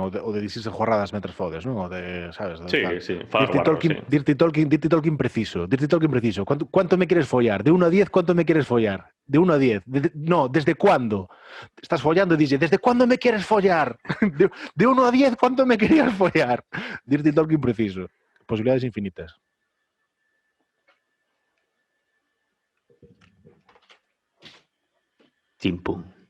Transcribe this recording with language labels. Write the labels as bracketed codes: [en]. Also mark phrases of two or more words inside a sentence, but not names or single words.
[gl] O de dicirse jorradas mentre fodes, non? O de, sabes? Sí. [en] Dirty Talking [es] preciso. [en] Dirty Talking [es] preciso. ¿Cuánto me quieres follar? De 1 a 10, ¿cuánto me quieres follar? De 1 a 10. No, ¿desde cuándo? Estás follando y dices, ¿desde cuándo me quieres follar? De 1 a 10, ¿cuánto me querías follar? [en] Dirty Talking [es] preciso. Posibilidades infinitas. Chimpum.